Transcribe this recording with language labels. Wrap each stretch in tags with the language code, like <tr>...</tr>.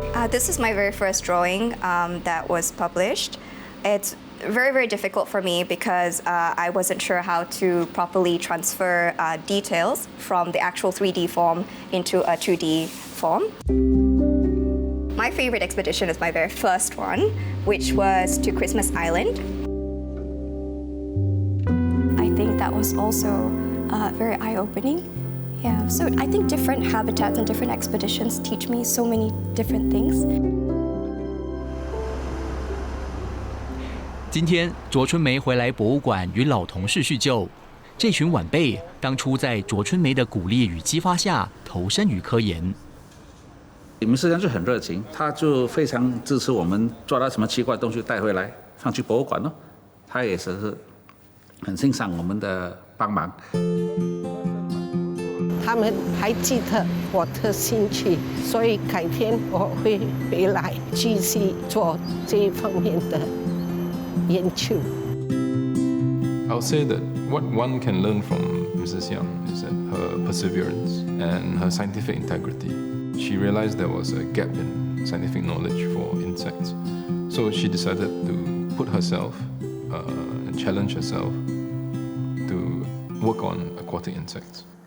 <en>This is my very first drawing that was published. It's very, very difficult for me because I wasn't sure how to properly transfer details from the actual 3D form into a 2D form. My favorite expedition is my very first one, which was to Christmas Island. I think that was also very eye-opening. Yeah, so I think different habitats and different expeditions teach me so many different things.</en> <zh>今天，卓春梅回来博物馆与老同事叙旧。这群晚辈当初在卓春梅的鼓励与激发下，投身于科研。你们实际上就很热情，他就非常支持我们抓到什么奇怪的东西带回来放去博物馆咯。他也是很欣赏我们的帮忙。他们还记得我的兴趣，所以改天我会回来继续做这一方面的研究。</zh> <en>I'll say that what one can learn from Mrs. Yang is that her perseverance and her scientific integrity. She realized there was a gap in scientific knowledge for insects, so she decided to put herself and challenge herself to work on aquatic insects.</en>